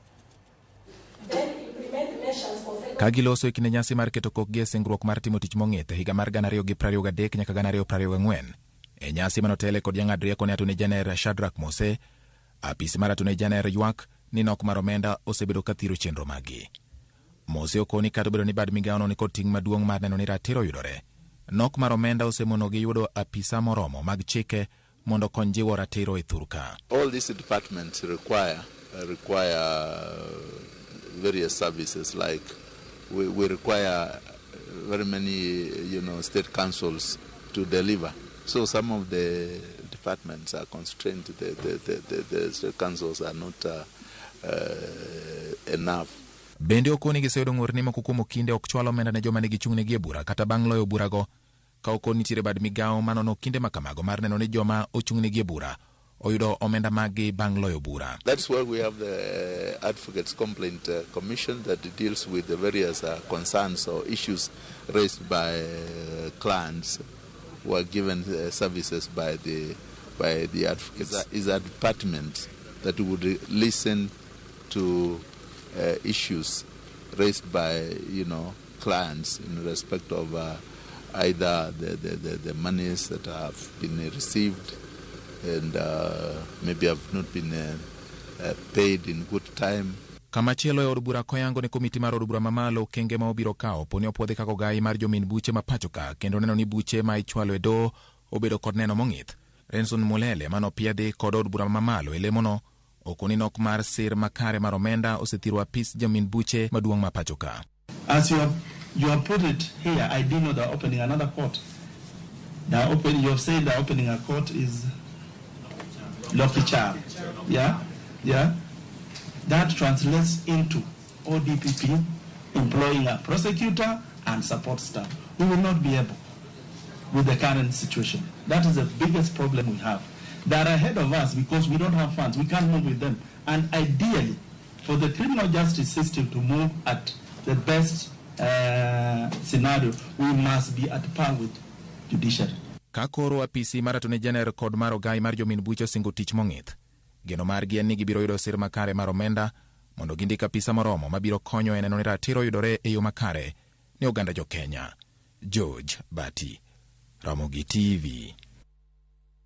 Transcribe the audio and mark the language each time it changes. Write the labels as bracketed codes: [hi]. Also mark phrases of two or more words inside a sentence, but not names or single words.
[luo] Kagiloso e kinde nyasi mar keto kok gi singruok mar timo tich mong'ith e higa mar 2023 nyaka 2024 e nyasi manotele kod jang'ad rieko ne Aton Jener Shadrack Mose, apisi mar Aton Jener ywak ni nok mar omenda osebedo kathiro chenro magi. Mose okoni kata obedo ni bad migaono ni kod ting' maduong' mar neno ni ratiro yudore, nok mar omenda osemono gi yudo apisa moromo mag chike mondo kony jiwo ratiro e thurka. [en] All these departments require various services, like we require very many state councils to deliver. So some of the departments are constrained. The state councils are not enough. [luo] Bende okoni giseyudo ng'ur ni moko kuom okinde ok chwalo omenda ne joma nigi chung'ne gi e bura kata bang' loyo burago, ka okoni nitiere bad migao manono kinde makamago mar neno ni joma ochung'ne gi e bura oyudo omenda magi bang' loyo bura. [en] That's why we have the Advocates Complaint Commission that deals with the various concerns or issues raised by clients who are given services by the advocates. Is a department that would listen to issues raised by clients in respect of either the monies that have been received and maybe have not been paid in good time. [luo] Kamachielo e od bura koyango ni komiti mar od bura mamalo kenge ma obiro kawo poni opwodhi kako gai mar jomin buche ma pachoka kendo neno ni buche ma ichwalo e do obedo kod neno mong'ith. Renson Mulele mano piedhi kod od bura mamalo e lemono okoni nok mar sir makare mar omenda osethiro apis jomin buche maduong' ma pachoka. [en] As you have put it here, I didn't know they're opening another court. You have said they're opening a court is Lucky Charm. Yeah. That translates into ODPP employing a prosecutor and support staff. We will not be able with the current situation. That is the biggest problem we have. They are ahead of us because we don't have funds. We can't move with them. And ideally, for the criminal justice system to move at the best scenario, we must be at par with judiciary. [luo] Kakoro apisi mar Aton Jener kod mar ogai mar jomin buche osingo tich mong'ith. Geno margi en ni gibiro yudo sir makare mar omenda mondo gindik apisa moromo mabiro konyo e neno ni ratiro yudore e yo makare ne oganda jo Kenya. George Bati, Ramogi TV.